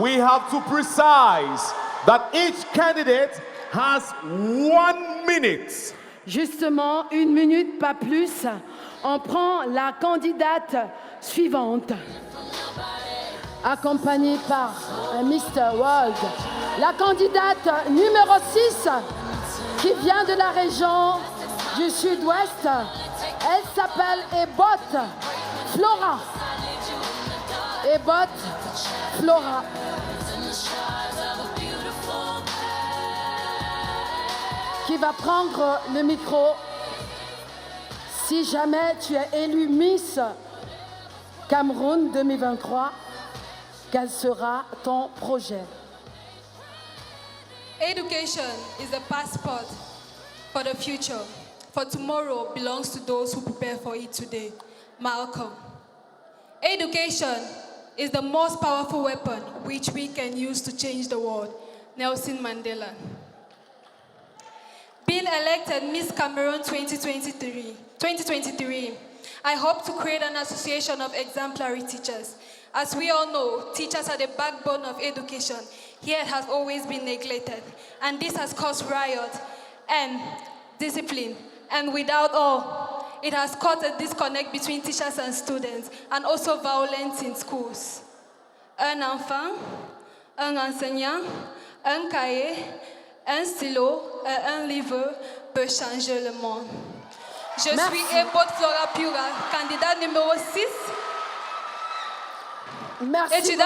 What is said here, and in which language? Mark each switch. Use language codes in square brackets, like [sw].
[en] We have to precise that each candidate has 1 minute. [fr] Justement, 1 minute, pas plus. On prend la candidate suivante, accompagnée par un Mr. World. La candidate numéro 6, qui vient de la région du Sud-Ouest. Elle s'appelle Ebot Flora. Ebot Flora. Qui va prendre le micro si jamais tu es élu Miss Cameroun 2023. Quel sera ton projet? [en] Education is a passport for the future. For tomorrow belongs to those who prepare for it today. Malcolm. Education is the most powerful weapon which we can use to change the world. Nelson Mandela. Being elected Miss Cameroon 2023, I hope to create an association of exemplary teachers. As we all know, teachers are the backbone of education. Here it has always been neglected, and this has caused riot and discipline. And without all, it has caused a disconnect between teachers and students, and also violence in schools. [fr] Un enfant, un enseignant, un cahier, un stylo et un livre peut changer le monde. Je suis Ebot Flora Pura, candidate numéro 6. Merci étudiant